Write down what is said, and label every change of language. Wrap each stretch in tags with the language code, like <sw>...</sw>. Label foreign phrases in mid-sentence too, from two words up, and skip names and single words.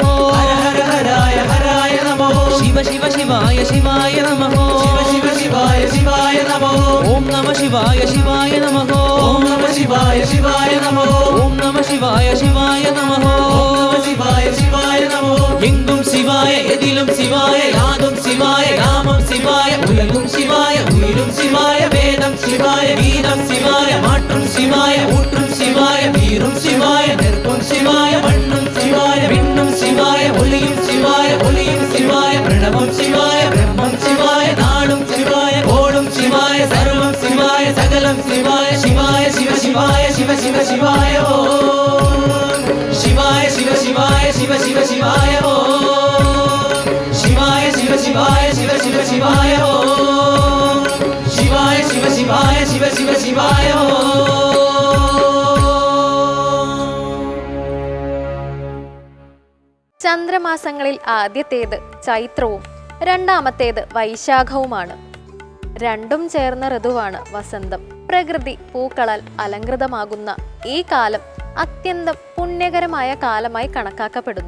<sa>हर हर हराय हराय नमः शिव शिव शिवाय शिवाय नमः शिव शिव शिवाय शिवाय नमः ओम नमः शिवाय शिवाय नमः ॐ नमः शिवाय शिवाय नमः ओम नमः शिवाय शिवाय नमः ॐ नमः शिवाय शिवाय नमः</sa> <ta>எங்கும் சிவாய எதிலும் சிவாய யாதும் சிவாய நாமம் சிவாய உலகும் சிவாய உயிரும் சிவாய வேதம் சிவாய கீதம் சிவாய மாற்றும் சிவாய ஊற்றும் சிவாய வீரும் சிவாய நெருப்பும் சிவாய மண்ணும் சிவாய விண்ணும் சிவாய ஒளியும் சிவாய ஒளியும் சிவாய பிரணவம் சிவாய பிரம்மம் சிவாய நாளும் சிவாய கோடும் சிவாய சர்வம் சிவாய சகலம் சிவாய சிவாய சிவ சிவாய சிவ சிவ சிவாய</ta> <sa>ஓம் शिवाय शिव शिवाय शिव शिव शिवाय ओ शिवाय शिव शिवाय शिव शिव शिवाय ओ शिवाय शिव शिवाय शिव शिव शिवाय ओ</sa> <ml>ചന്ദ്രമാസങ്ങളിൽ ആദ്യത്തേത് ചൈത്രവും രണ്ടാമത്തേത് വൈശാഖവുമാണ്. രണ്ടും ചേർന്ന ഋതുവാണ് വസന്തം. പ്രകൃതി പൂക്കളാൽ അലങ്കൃതമാകുന്ന ഈ കാലം അത്യന്തം പുണ്യകരമായ കാലമായി കണക്കാക്കപ്പെടുന്നു.</ml>